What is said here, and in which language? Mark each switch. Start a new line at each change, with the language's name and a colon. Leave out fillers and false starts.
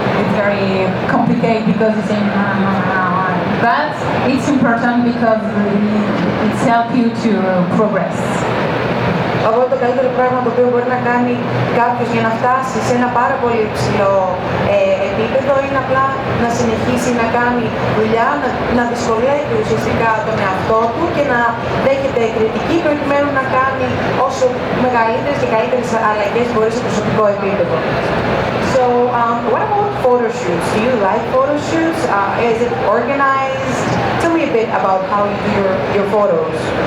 English: It's very complicated because you say but it's important because it helps you to progress.
Greek: Οπότε το καλύτερο πράγμα το οποίο μπορεί να κάνει κάποιος για να φτάσει σε ένα πάρα πολύ υψηλό επίπεδο είναι απλά να συνεχίσει να κάνει δουλειά, να δυσκολεύει ουσιαστικά τον εαυτό του και να δέχεται κριτική προκειμένου να κάνει όσο μεγαλύτερες και καλύτερες αλλαγές μπορεί σε προσωπικό επίπεδο.
English: So, what about photo shoots? Do you like photo shoots? Is it organized? Tell me a bit about how you do your photos.